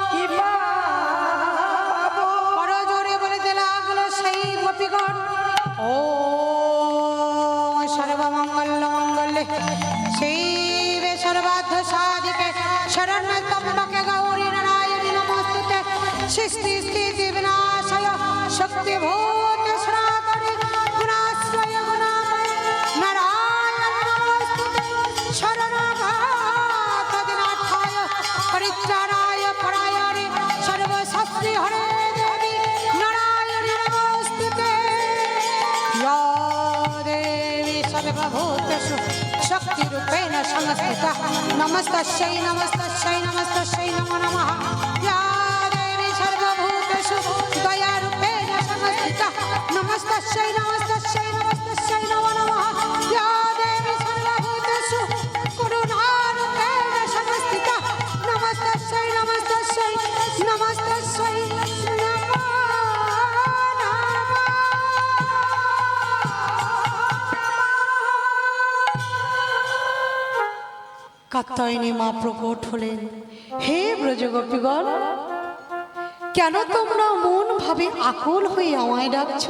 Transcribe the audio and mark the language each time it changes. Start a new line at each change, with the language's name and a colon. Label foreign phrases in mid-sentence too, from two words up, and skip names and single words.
Bangla: করজোড়ে বলতে লাগলো সেই গোপীগণ,
Sanskrit: ओ सर्वमङ्गल मङ्गले शिवे सर्वार्थ साधिके शरण्य त्र्यम्बके गौरी नारायणी नमस्तुते सृष्टि स्थिति विनाशाय शक्तिभूत सनातने गुणाश्रय गुणामय नारायण नमस्तुते शरणागत दिनाथाय परित्राणाय परायणे सर्वशास्त्री हरे देवी नारायणी नमस्तुते। या देवी सर्वभूतेषु शक्तिरूपेण संस्थिता नमस्तस्यै नमस्तस्यै नमस्तस्यै नमो नमः। या देवी सर्वभूतेषु दयारूपेण संस्थिता नमस्तस्यै नमस्तस्यै नमस्तस्यै नमो नमः। या देवी सर्वभूतेषु करुणारूपेण संस्थिता नमस्तस्यै नमस्तस्यै नमस्तस्यै नमो
Bangla: কাত্যায়নী মা প্রকট হলেন। হে ব্রজগোপীগণ, কেন তোমরা মন ভাবে আকুল হয়ে আমায় ডাকছো?